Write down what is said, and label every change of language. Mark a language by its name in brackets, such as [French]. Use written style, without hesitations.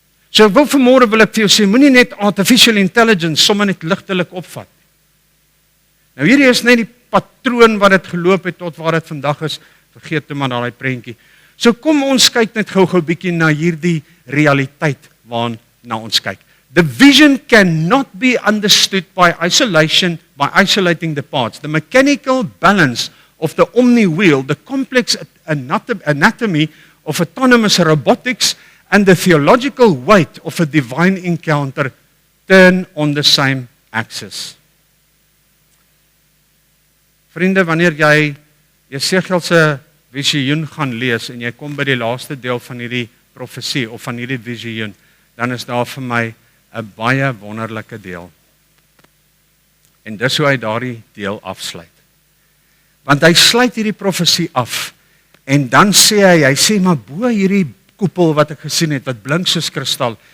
[Afrikaans] So ek wil ek vir jou sê, moenie net artificial intelligence sommer net ligtelik opvat. Nou hierdie is net die patroon wat dit geloop het tot waar dit vandag is, vergeet toe maar daai prentjie. So kom ons kyk net gou bietjie na hierdie realiteit waarna ons kyk. [English] The vision cannot be understood by isolating the parts. The mechanical balance of the omni-wheel, the complex anatomy of autonomous robotics, and the theological weight of a divine encounter turn on the same axis. [Afrikaans] Vriende, wanneer jy Jesegiel se visioen gaan lees en jy kom by die laaste deel van hierdie profesie of van hierdie visioen, dan is daar vir my 'n baie wonderlike deel. En dis hoe hy daardie deel afsluit. Want hy sluit hierdie profesie af en dan sê hy sê maar bo hierdie koepel wat ek gesien het wat blink soos kristal.